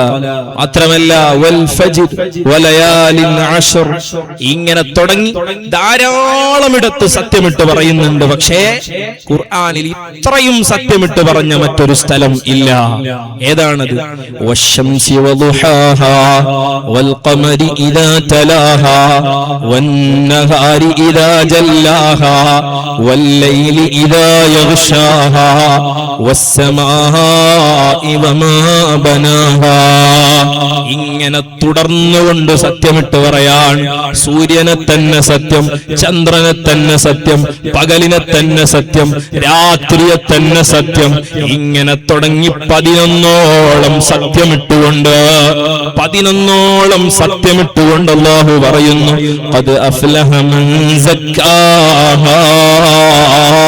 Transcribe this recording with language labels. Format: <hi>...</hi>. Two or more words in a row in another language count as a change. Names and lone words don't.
<ar>മാത്രമല്ല والفجر وليال عشر.</ar> <ml>ഇങ്ങനെ തുടങ്ങി ധാരാളം ഇടത്ത് സത്യമിട്ട് പറയുന്നുണ്ട്. പക്ഷേ ഖുർആനിൽ ഇത്രയും സത്യമിട്ട് പറഞ്ഞ മറ്റൊരു സ്ഥലം ഇല്ല.</ml> <ar>ഏതാണത്? والشمس وضحاها والقمر إذا تلاها والنهار إذا جلاها والليل إذا يغشاها والسماء وما بناها.</ar> <ml>ഇങ്ങനെ തുടർന്നുകൊണ്ട് സത്യമിട്ട് പറയാൻ, സൂര്യനെ തന്നെ സത്യം, ചന്ദ്രനെ തന്നെ സത്യം, പകലിനെ തന്നെ സത്യം, രാത്രിയെ തന്നെ സത്യം, ഇങ്ങനെ തുടങ്ങി 11ഓളം സത്യമിട്ടുകൊണ്ട് 11ഓളം സത്യമിട്ടുകൊണ്ട് അല്ലാഹു പറയുന്നു,</ml> <ar>قد أفلح من زكاها.</ar>